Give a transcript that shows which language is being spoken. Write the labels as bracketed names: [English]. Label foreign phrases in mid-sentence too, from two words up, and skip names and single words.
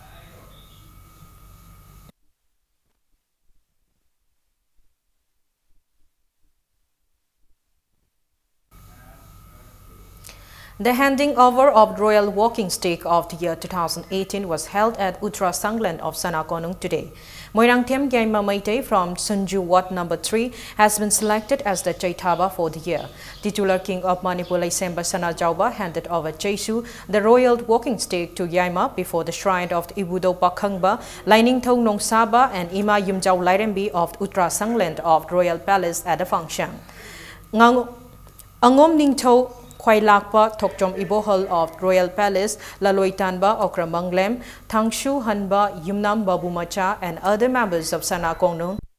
[English] The handing over of Royal Walking Stick of the year 2018 was held at Uttara Sangland of Sanakonung today. Moirangthem Gyaima Maitei from Sunju Ward number 3 has been selected as the Chaitaba for the year. Titular King of Manipur Laisemba Sanajauba handed over Jesu, the Royal Walking Stick, to Gyaima before the shrine of the Ibudo Pakhangba, Laining Thong Nong Saba and Ima Yumjau Lairembi of Uttara Sangland of Royal Palace at the function. Angom Ningtho Khwai Lakpa Thokchom Ibohol of Royal Palace, Laloitanba Okramanglem, Tangshu Hanba Yumnam Babumacha and other members of Sanakonung